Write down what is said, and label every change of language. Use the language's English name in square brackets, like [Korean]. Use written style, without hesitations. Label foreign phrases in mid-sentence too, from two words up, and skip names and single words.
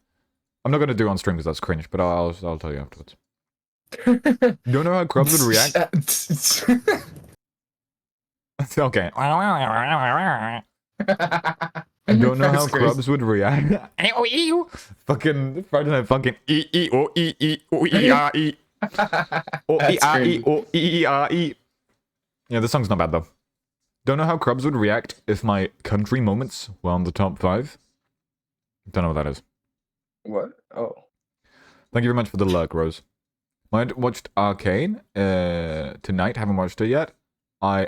[English] I'm not gonna do it on stream because that's cringe, but I'll tell you afterwards. You don't know how Krubs would react? Okay. I don't know how That's crazy. Krubs would react. Fucking Friday Night Fucking E-E-O-E-E-O-E-R-E. That's crazy. O-E-R-E-O-E-E-R-E. Yeah, this song's not bad though. Don't know how Krubs would react if my country moments were on the top 5. Don't know what that is. What? Oh. Thank you very much for the lurk, Rose. I watched Arcane tonight. Haven't watched it yet. I